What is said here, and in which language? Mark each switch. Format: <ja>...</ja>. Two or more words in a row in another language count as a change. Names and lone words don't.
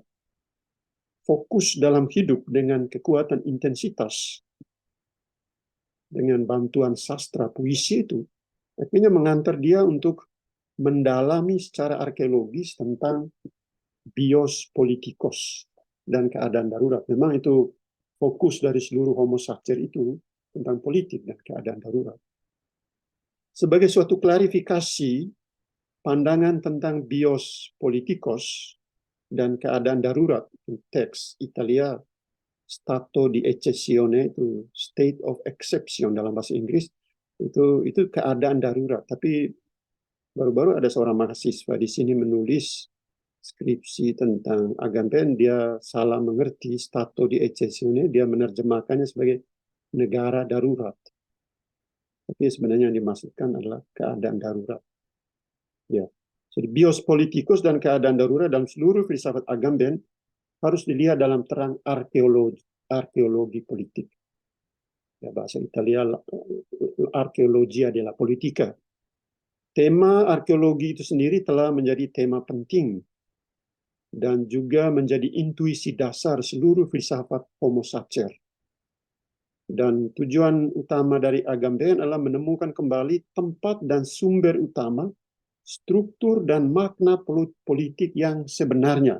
<id>Fokus dalam hidup dengan kekuatan intensitas dengan bantuan sastra puisi itu akhirnya mengantar dia untuk mendalami secara arkeologis tentang</id> <el>βίος πολιτικός</el> <id>dan keadaan darurat. Memang itu fokus dari seluruh Homo Sacer itu tentang politik dan keadaan darurat. Sebagai suatu klarifikasi pandangan tentang</id> <el>βίος πολιτικός</el> <id>dan keadaan darurat, teks Italia</id> <it>stato di eccezione,</it> <id>itu</id> <en>state of exception</en> <id>dalam bahasa Inggris, itu keadaan darurat. Tapi baru-baru ada seorang mahasiswa di sini menulis skripsi tentang Agamben, dia salah mengerti</id> <it>stato di eccezione,</it> <id>dia menerjemahkannya sebagai negara darurat. Tapi sebenarnya yang dimaksudkan adalah keadaan darurat. Ya. Jadi</id> <el>βίος πολιτικός</el> <id>dan keadaan darurat dalam seluruh filsafat Agamben harus dilihat dalam terang arkeologi politik. Ya, bahasa Italia</id> <it>arkeologia della politica.</it> <id>Tema arkeologi itu sendiri telah menjadi tema penting dan juga menjadi intuisi dasar seluruh filsafat Homo Sacer. Dan tujuan utama dari Agamben adalah menemukan kembali tempat dan sumber utama, struktur dan makna politik yang sebenarnya.</id>